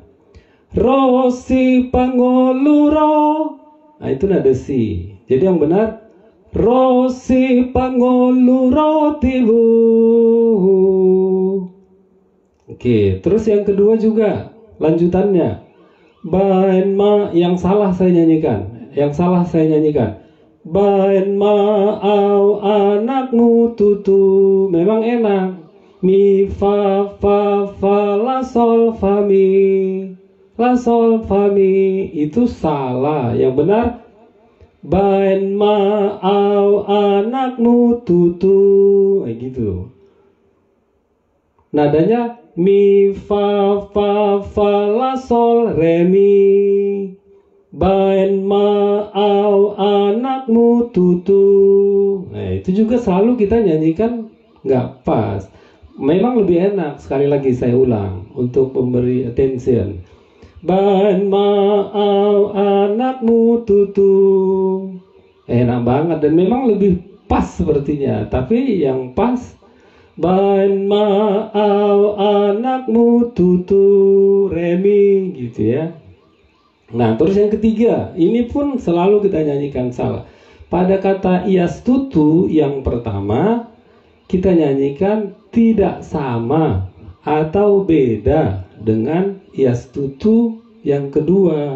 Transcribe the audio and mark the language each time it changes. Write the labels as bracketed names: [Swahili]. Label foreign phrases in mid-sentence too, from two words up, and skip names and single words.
[Batak Toba] Rosi pangoluro, [Indonesian] nah itu nada si. Jadi yang benar [Batak Toba] Rosi pangolurotibu. [Indonesian] Oke, terus yang kedua juga lanjutannya. [Batak Toba] Bain ma, [Indonesian] yang salah saya nyanyikan. Yang salah saya nyanyikan. [Batak Toba] Bain ma au anakmu tutu. [Indonesian] Memang enak. Mi fa fa fa la sol fa mi. La sol fa mi, itu salah. Yang benar [Batak Toba] bain ma au anakmu tutu. [Indonesian] Gitu. Nadanya mi fa fa fa la sol re mi. [Batak Toba] Bain ma au anakmu tutu. [Indonesian] Nah itu juga selalu kita nyanyikan nggak pas. Memang lebih enak, sekali lagi saya ulang untuk memberi attention. [Batak Toba] Bain ma au anakmu tutu. [Indonesian] Enak banget dan memang lebih pas sepertinya. Tapi yang pas [Batak Toba] bain ma au anakmu tutu [Indonesian] remi, gitu ya. Nah terus yang ketiga, ini pun selalu kita nyanyikan salah. Pada kata iastutu yang pertama kita nyanyikan tidak sama atau beda dengan iastutu yang kedua.